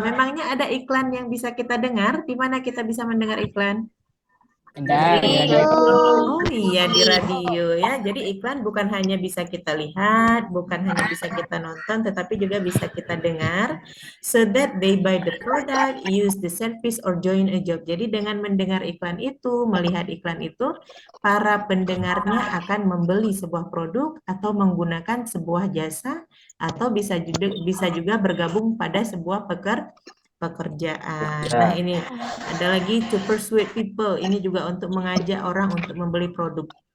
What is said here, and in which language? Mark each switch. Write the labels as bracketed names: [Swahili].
[Indonesian] Memangnya ada iklan yang bisa kita dengar? Di mana kita bisa mendengar iklan? Oh iya, di radio ya. Jadi iklan bukan hanya bisa kita lihat, bukan hanya bisa kita nonton, tetapi juga bisa kita dengar. [English] So that they buy the product, use the service, or join a job. [Indonesian] Jadi dengan mendengar iklan itu, melihat iklan itu, para pendengarnya akan membeli sebuah produk atau menggunakan sebuah jasa, atau bisa juga bergabung pada sebuah pekerjaan. Nah, ini ada lagi [English] to persuade people. [Indonesian] Ini juga untuk mengajak orang untuk membeli produk.